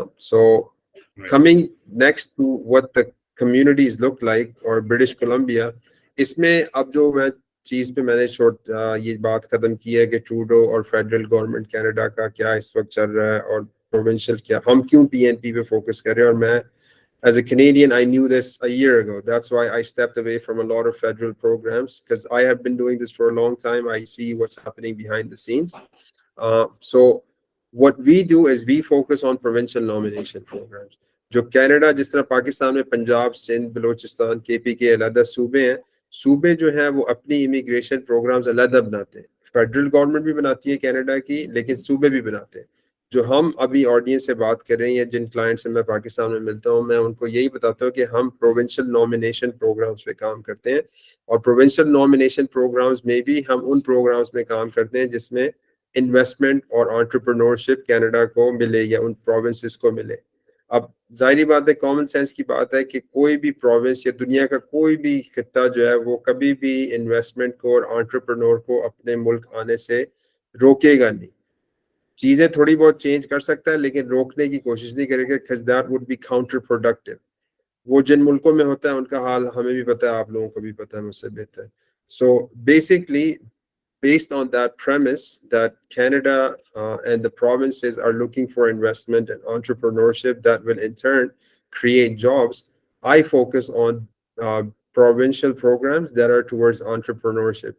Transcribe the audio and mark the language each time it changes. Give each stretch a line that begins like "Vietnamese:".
Urdu: So coming next to
English: what the communities look like
Urdu: اور British Columbia, اس میں اب جو میں چیز پہ میں نے یہ بات ختم کی ہے کہ ٹروڈو اور فیڈرل گورنمنٹ کینیڈا کا کیا اس وقت چل رہا ہے اور پروونشل کیا, ہم کیوں پی این پی پہ فوکس کر رہے ہیں. اور میں
English: as a Canadian, I knew this a year ago. That's why I stepped away from a lot of federal programs, because I have been doing this for a long time. I see what's happening behind the scenes. So what we do is we focus on provincial nomination programs.
Urdu: جو Canada جس طرح پاکستان میں پنجاب, سندھ, بلوچستان, کے پی کے علیحدہ صوبے ہیں, صوبے جو ہیں وہ اپنی امیگریشن پروگرامز علیحدہ بناتے ہیں. فیڈرل گورنمنٹ بھی بناتی ہے کینیڈا کی, لیکن صوبے بھی بناتے ہیں. جو ہم ابھی آڈینس سے بات کر رہے ہیں, جن کلائنٹ سے میں پاکستان میں ملتا ہوں, میں ان کو یہی بتاتا ہوں کہ ہم پروونشل نامینیشن پروگرامز پہ کام کرتے ہیں. اور پروونشل نامینیشن پروگرامز میں بھی ہم ان پروگرامز میں کام کرتے ہیں جس میں انویسٹمنٹ اور انٹرپرنورشپ کینیڈا کو ملے یا ان پروونسز کو ملے. اب ظاہری بات ہے, کامن سینس کی بات ہے کہ کوئی بھی پروونس یا دنیا کا کوئی بھی خطہ جو ہے وہ کبھی بھی انویسٹمنٹ کو اور انٹرپرنور کو اپنے ملک آنے سے روکے گا نہیں. چیزیں تھوڑی بہت چینج کر سکتا ہے لیکن روکنے کی کوشش نہیں کرے گا,
English: because that would be counterproductive.
Urdu: وہ جن ملکوں میں ہوتا ہے ان کا حال ہمیں بھی پتا ہے, آپ لوگوں کو بھی پتا ہے مجھ سے بہتر.
English: So basically based on that premise that Canada and the provinces are looking for investment and entrepreneurship that will in turn create jobs, I focus on provincial programs that are towards entrepreneurship.